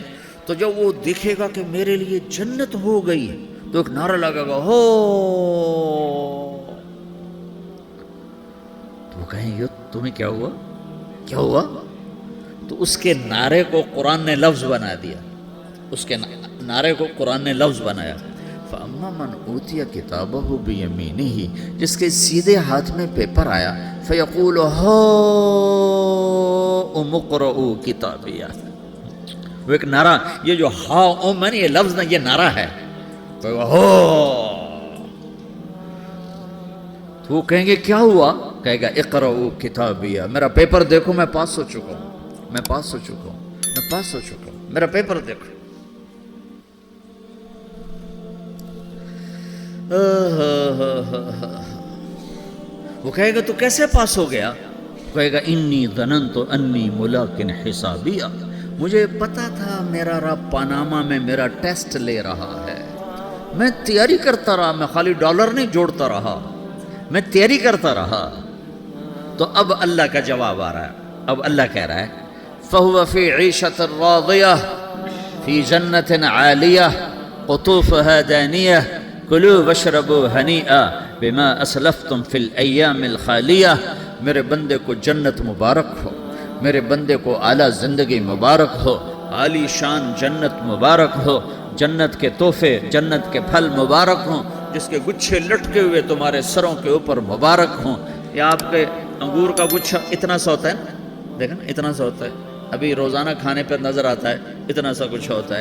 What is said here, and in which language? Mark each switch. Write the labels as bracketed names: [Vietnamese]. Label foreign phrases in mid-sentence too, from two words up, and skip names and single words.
[Urdu] تو جب وہ دیکھے گا کہ میرے لیے جنت ہو گئی، تو ایک نعرہ لگائے گا ہو، تو وہ کہیں گے تمہیں کیا ہوا، کیا ہوا. تو اس کے نعرے کو قرآن نے لفظ بنا دیا، اس کے نعرے کو قرآن نے لفظ بنایا. [Arabic] فأما من أوتي كتابه بيمينه, [Urdu] جس کے سیدھے ہاتھ میں پیپر آیا, [Arabic] فيقول هاؤم اقرءوا كتابيه. [Urdu] وہ ایک نعرہ، یہ جو ہاؤم ہے، یہ لفظ نا، یہ نعرہ ہے. تو وہ کہیں گے کیا ہوا، کہے گا [Arabic] اقرءوا كتابيه, [Urdu] میرا پیپر دیکھو، میں پاس ہو چکا ہوں، میں پاس ہو چکا ہوں، میں پاس ہو چکا ہوں، میرا پیپر دیکھو. وہ کہے گا تو کیسے پاس ہو گیا؟ کہے گا [Arabic] انی ظننت انی ملاقن حسابیہ، [Urdu] مجھے پتا تھا میرا رب پاناما میں میرا ٹیسٹ لے رہا ہے، میں تیاری کرتا رہا، میں خالی ڈالر نہیں جوڑتا رہا، میں تیاری کرتا رہا۔ تو اب اللہ کا جواب آ رہا ہے، اب اللہ کہہ رہا ہے [Arabic] فَهُوَ فِي عِيشَةٍ رَاضِيَةٍ فِي جَنَّةٍ عَالِيَةٍ قُطُوفُهَا دَانِيَةٌ كُلُوا وَاشْرَبُوا هَنِيئًا بِمَا أَسْلَفْتُمْ فِي الْأَيَّامِ الْخَالِيَةِ، [Urdu] میرے بندے کو جنت مبارک ہو، میرے بندے کو اعلیٰ زندگی مبارک ہو، عالی شان جنت مبارک ہو، جنت کے تحفے، جنت کے پھل مبارک ہوں، جس کے گچھے لٹکے ہوئے تمہارے سروں کے اوپر مبارک ہوں۔ یہ آپ کے انگور کا گچھا اتنا سا ہوتا ہے نا، دیکھا نا اتنا سا ہوتا ہے، ابھی روزانہ کھانے پر نظر آتا ہے اتنا سا کچھ ہوتا ہے۔